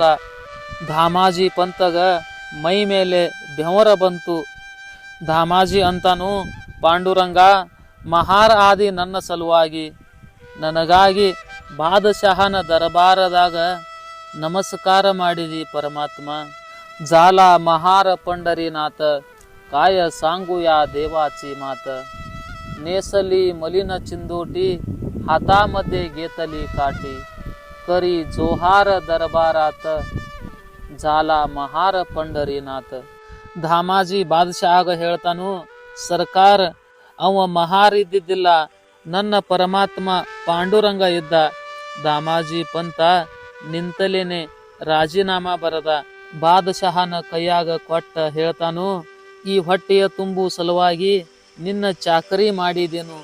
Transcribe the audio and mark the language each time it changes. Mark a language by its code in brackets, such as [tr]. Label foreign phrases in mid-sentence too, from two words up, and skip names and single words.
[kn] ದಾಮಾಜಿ ಪಂತಗ ಮೈ ಮೇಲೆ ಬೆವರ ಬಂತು. ದಾಮಾಜಿ ಅಂತಾನು, ಪಾಂಡುರಂಗ, ಮಹಾರ್ ಆದಿ ನನ್ನ ಸಲುವಾಗಿ, ನನಗಾಗಿ ಬಾದಶಾಹನ ದರಬಾರದಾಗ ನಮಸ್ಕಾರ ಮಾಡಿದಿ ಪರಮಾತ್ಮ. [mr] झाला महार पंढरीनाथ, काय सांगू या देवाची मात. नेसली मलिन चिंदोटी हातामध्ये घेतली काठी. करी जोहार दरबारात, झाला महार पंढरीनाथ. [kn] ಧಾಮಾಜಿ ಬಾದಶಾಹ ಹೇಳ್ತಾನು, ಸರ್ಕಾರ ಅವ ಮಹಾರ್ ಇದ್ದಿದ್ದಿಲ್ಲ, ನನ್ನ ಪರಮಾತ್ಮ ಪಾಂಡುರಂಗ ಇದ್ದ. ದಾಮಾಜಿ ಪಂತ ನಿಂತಲೇನೆ ರಾಜೀನಾಮಾ ಬರದ ಬಾದಶಾಹನ ಕೈಯಾಗ ಕೊಟ್ಟ ಹೇಳ್ತಾನು, ಈ ಹೊಟ್ಟೆಯ ತುಂಬು ಸಲುವಾಗಿ ನಿನ್ನ ಚಾಕರಿ ಮಾಡಿದೆನು.